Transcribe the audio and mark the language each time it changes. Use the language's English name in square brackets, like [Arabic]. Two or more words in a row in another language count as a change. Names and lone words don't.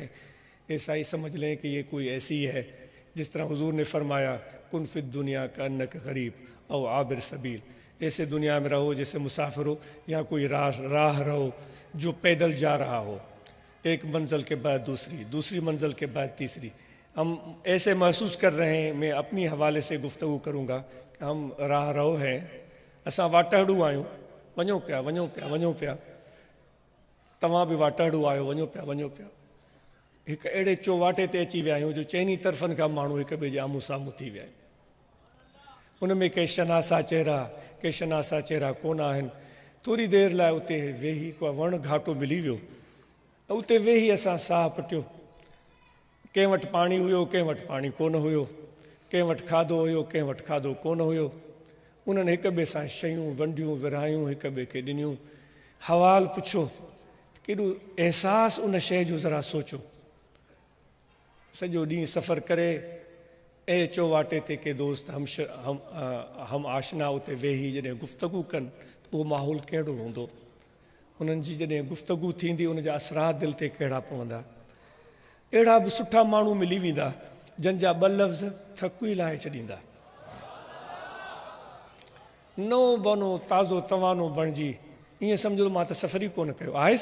[Urdu] ایسا ہی سمجھ لیں کہ یہ کوئی ایسی ہے جس طرح حضور نے فرمایا [Arabic] کن فی الدنیا کانک غریب او عابر سبیل، [Urdu] ایسے دنیا میں رہو جیسے مسافر ہو یا کوئی راہ رہو جو پیدل جا رہا ہو، ایک منزل کے بعد دوسری منزل کے بعد تیسری۔ ہم ایسے محسوس کر رہے ہیں، میں اپنی حوالے سے گفتگو کروں گا کہ ہم راہ رہو ہیں، [Sindhi] اساں واٹڑو آیوں، ونو پیا تواں بھی واٹڑو آیو، ونو پیا ایک اڑے چوواٹے تے اچی ویا آहियूं जो चइनी तरफ़नि खां माण्हू हिक ॿिए जे आम्हूं साम्हूं थी विया आहिनि। उन में के शनासा चेहरा कोन आहिनि। थोरी देरि लाइ उते वेही को वण घाटो मिली वियो, उते वेही असां साहु पटियो। कंहिं वटि पाणी हुयो, कंहिं वटि पाणी कोन हुयो, कंहिं वटि खाधो हुयो, कंहिं वटि खाधो कोन हुयो। उन्हनि हिक ॿिए सां शयूं वंडियूं विरायूं, हिक ॿिए खे ॾिनियूं, हवाल पुछो, केॾो अहसासु उन शइ जो ज़रा सोचो। सॼो ॾींहुं सफ़र करे ऐं चौवाटे ते के दोस्त हम आशना उते वेही जॾहिं गुफ़्तगू कनि त उहो माहौल कहिड़ो हूंदो, उन्हनि जी जॾहिं गुफ़्तगू थींदी उन जा असरात दिलि ते कहिड़ा पवंदा। अहिड़ा बि सुठा माण्हू मिली वेंदा जंहिंजा ॿ लफ़्ज़ थकु ई लाहे छॾींदा। नओं बनो ताज़ो तवानो बणिजी, ईअं सम्झो मां त सफ़र ई कोन कयो आहे।